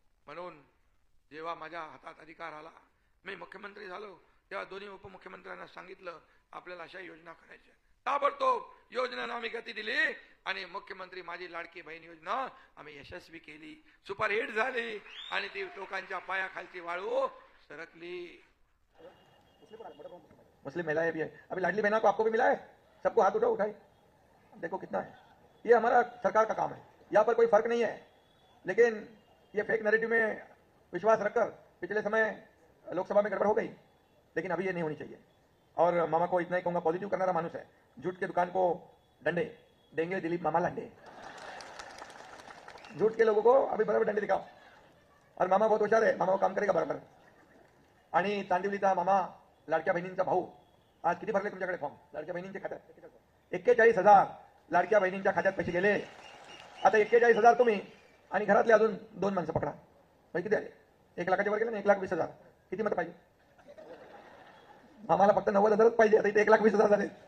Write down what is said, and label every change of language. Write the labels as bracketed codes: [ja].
[mr] म्हणून जेव्हा माझ्या हातात अधिकार आला, मी मुख्यमंत्री झालो, तेव्हा दोन्ही उपमुख्यमंत्र्यांना सांगितलं आपल्याला अशा योजना करायच्या। ताबडतोब योजनांना आम्ही गती दिली आणि मुख्यमंत्री माझी लाडकी बहीण योजना आम्ही यशस्वी केली, सुपरहिट झाली आणि ती लोकांच्या पायाखालची वाळू सरकली। [hi] मुस्लिम महिलाएं भी है, अभी लाडली बहना को आपको भी मिला है, सबको हाथ उठाए, देखो कितना है। ये हमारा सरकार का काम है, यहाँ पर कोई फर्क नहीं है, लेकिन ये फेक नैरेटिव में विश्वास रखकर पिछले समय लोकसभा में गड़बड़ हो गई, लेकिन अभी ये नहीं होनी चाहिए। और मामा को इतना ही कहूंगा, पॉजिटिव करना मानुस है, झूठ के दुकान को डंडे देंगे दिलीप मामा लांडे। झूठ के लोगों को अभी बराबर डंडे दिखाओ, और मामा बहुत होशियार है, मामा वो काम करेगा बराबर। [mr] आणि तांदिवलीचा मामा लाडक्या बहिणींचा भाऊ आज किती भरले तुमच्याकडे फॉर्म लाडक्या बहिणींच्या खात्यात? 41,000 लाडक्या बहिणींच्या खात्यात पैसे गेले। आता 41,000 तुम्ही आणि घरातले अजून 2 माणसं पकडा, पैसे किती आले? 1 लाखाच्या वर गेले ना, 1,20,000। किती मत पाहिजे? आम्हाला फक्त 90,000 पाहिजे, आता इथे 1,20,000 झाले।